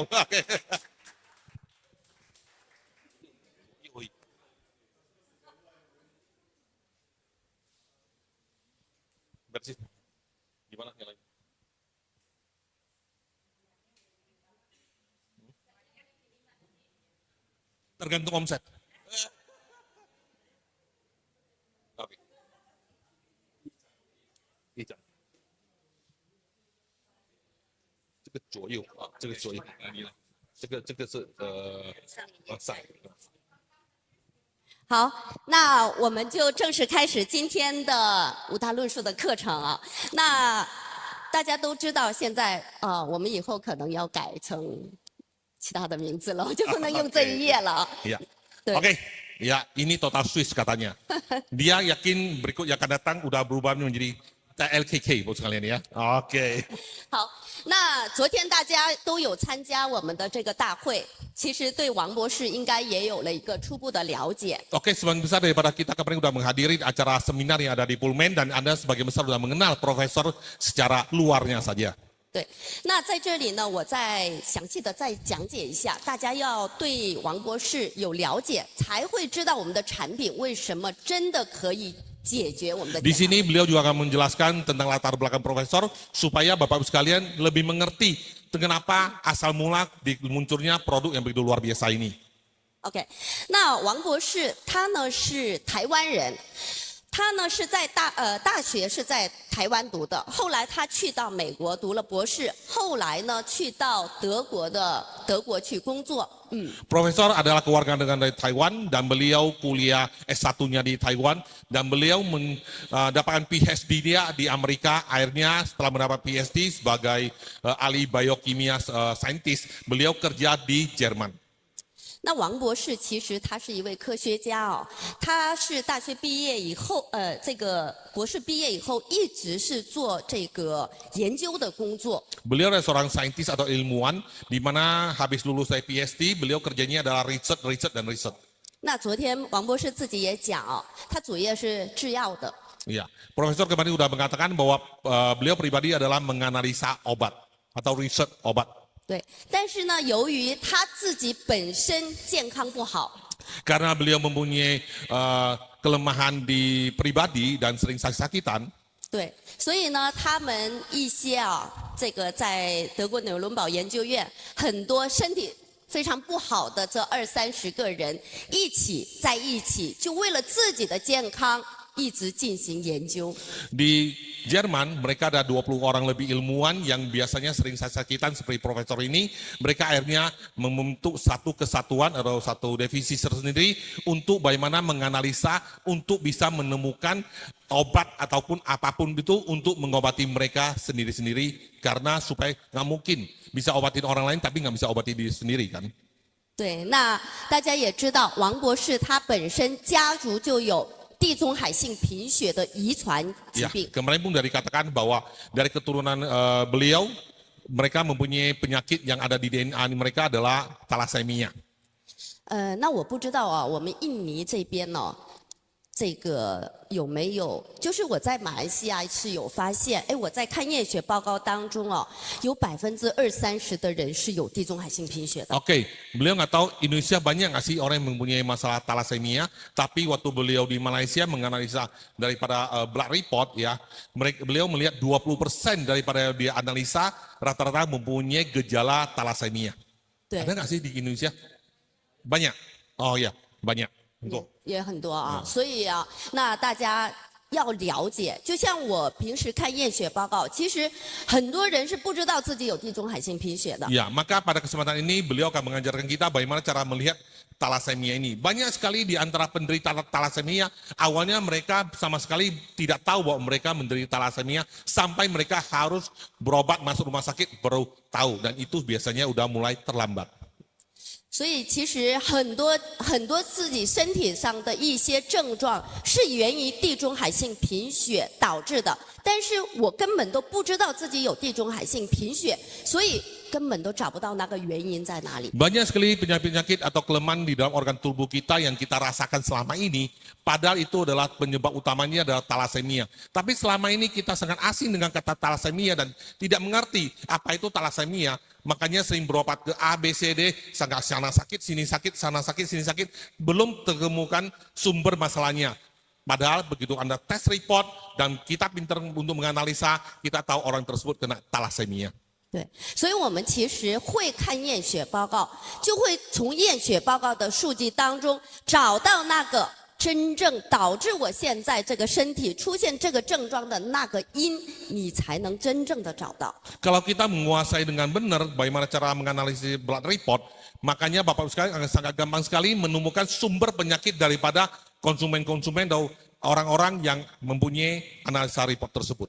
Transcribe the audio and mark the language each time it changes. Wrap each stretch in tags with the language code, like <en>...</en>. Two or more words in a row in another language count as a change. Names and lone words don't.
<id>Oke. Bersih. Gimana nyalain? Tergantung omset. Oke.</id> <zh>这个左右啊，这个左右，这个是上。好，那我们就正式开始今天的5大论述的课程啊。那大家都知道，现在我们以后可能要改成其他的名字了，我就不能用这一页了啊。</zh> <id>Ya.</id> <zh>对</zh> <id>Oke, ya ini total Swiss katanya. Dia yakin berikut yang akan datang udah berubah menjadi TLKK buat sekalian ya. Oke.</id> <zh>好，那昨天大家都有参加我们的这个大会，其实对王博士应该也有了一个初步的了解。</zh> <id>Oke, sebagian besar daripada kita kemarin sudah menghadiri acara seminar yang ada di Pullman dan Anda sebagian besar sudah mengenal profesor secara luarnya saja.</id> <zh>对，那在这里呢，我再详细的再讲解一下，大家要对王博士有了解，才会知道我们的产品为什么真的可以解决我们的</zh> <id>Di</id> <zh>健康</zh> <id>sini beliau juga akan menjelaskan tentang latar belakang profesor supaya Bapak Ibu sekalian lebih mengerti kenapa asal mula munculnya produk yang begitu luar biasa ini.</id> <zh>OK， 那王博士他呢是台湾人，他呢是在大学是在台湾读的，后来他去到美国读了博士，后来呢去到德国去工作。</zh> <id>Profesor adalah kewarganegaraan dari Taiwan dan beliau kuliah S1-nya di Taiwan dan beliau mendapatkan PhD dia di Amerika. Akhirnya setelah mendapat PhD sebagai ahli biokimia saintis, beliau kerja di Jerman.</id> <zh>那王博士其实他是一位科学家哦，他是大学毕业以后，这个博士毕业以后一直是做这个研究的工作。</zh> <id>Beliau adalah seorang saintis atau ilmuwan, di mana habis lulus dari PhD, beliau kerjanya adalah riset.</id> <zh>那昨天王博士自己也讲哦，他主业是制药的。</zh> <id>Iya, Profesor kemarin sudah mengatakan bahwa beliau pribadi adalah menganalisa obat atau riset obat.</id> <zh>对，但是呢，由于他自己本身健康不好，</zh> <id>Karena beliau mempunyai kelemahan di pribadi dan sering sakit-sakitan,</id> <zh>对，所以呢，他们一些这个在德国纽伦堡研究院很多身体非常不好的这20-30个人在一起，就为了自己的健康一直进行研究。</zh> <id>di Jerman mereka ada 20 orang lebih ilmuwan yang biasanya sering sakit-sakitan seperti profesor ini. Mereka akhirnya membentuk satu kesatuan atau satu divisi tersendiri untuk bagaimana menganalisa untuk bisa menemukan obat ataupun apapun itu untuk mengobati mereka sendiri-sendiri, karena supaya nggak mungkin bisa obatin orang lain tapi nggak bisa obati diri sendiri kan.</id> <zh>对，那大家也知道，王博士他本身家族就有地中海性贫血的遗传疾</zh> <id>Ya,</id> <zh>病。</zh> <id>kemarin pun dikatakan bahwa dari keturunan beliau, mereka mempunyai penyakit yang ada di DNA mereka adalah thalassemia.</id> <zh>那我不知道啊，我们印尼这边呢，这个有没有？就是我在马来西亚是有发现，哎，我在看验血报告当中哦，有20-30%的人是有地中海性贫血的。</zh> <id>Oke, beliau nggak tahu Indonesia banyak nggak sih orang yang mempunyai masalah thalassemia, tapi waktu beliau di Malaysia menganalisa daripada</id> <en>blood report</en> <id>ya, beliau melihat 20% daripada dia analisa rata-rata mempunyai gejala thalassemia.</id> <zh>对</zh> <id>Ada nggak sih di Indonesia? Banyak. Oh ya, banyak. Betul.</id> <zh>也很多啊，所以啊，那大家要了解，就像我平时看验血报告，其实很多人是不知道自己有地中海性贫血的。</zh> <id>Ya, maka pada kesempatan ini beliau akan mengajarkan kita bagaimana cara melihat thalassemia ini. Banyak sekali di antara penderita thalassemia, awalnya mereka sama sekali tidak tahu bahwa mereka menderita thalassemia, sampai mereka harus berobat masuk rumah sakit baru tahu, dan itu biasanya udah mulai terlambat. 所以其实很多自己身体上的一些症状是源于地中海性贫血导致的，但是我根本都不知道自己有地中海性贫血，所以根本都找不到那个原因在哪里。 Banyak sekali penyakit-penyakit atau kelemahan di dalam organ tubuh kita yang kita rasakan selama ini, padahal itu adalah penyebab utamanya adalah thalassemia. Tapi selama ini kita sangat asing dengan kata thalassemia dan tidak mengerti apa itu thalassemia. Makanya sering berobat ke A, B, C, D, sana sakit, sini sakit, sana sakit, sini sakit. Belum ditemukan sumber masalahnya. Padahal begitu Anda tes report dan kita pintar untuk menganalisa, kita tahu orang tersebut kena thalassemia.</id> <zh>对，所以我们其实会看验血报告，就会从验血报告的数据当中找到那个真正导致我现在这个身体出现这个症状的那个因，你才能真正的找到。</zh> <id>Kalau kita menguasai dengan benar bagaimana cara menganalisis</id> <en>blood report,</en> <id>makanya Bapak sekalian akan sangat gampang sekali menemukan sumber penyakit daripada konsumen-konsumen atau orang-orang yang mempunyai analisa report tersebut.</id>